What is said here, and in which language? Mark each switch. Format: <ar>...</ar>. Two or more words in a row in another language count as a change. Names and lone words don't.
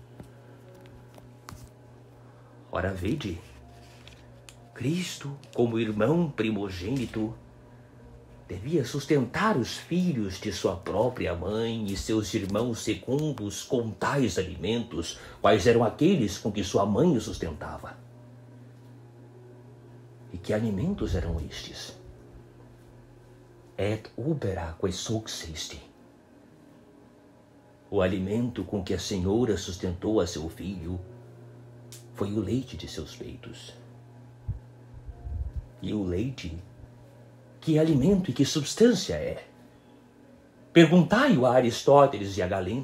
<pt>Ora, vede, Cristo, como irmão primogênito, devia sustentar os filhos de sua própria mãe e seus irmãos secundos com tais alimentos, quais eram aqueles com que sua mãe o sustentava. E que alimentos eram estes?</pt> <la>Et ubera quae succisti.</la> <pt>O alimento com que a Senhora sustentou a seu filho foi o leite de seus peitos. E o leite, que alimento e que substância é? Perguntai-o a Aristóteles e a Galeno.</pt>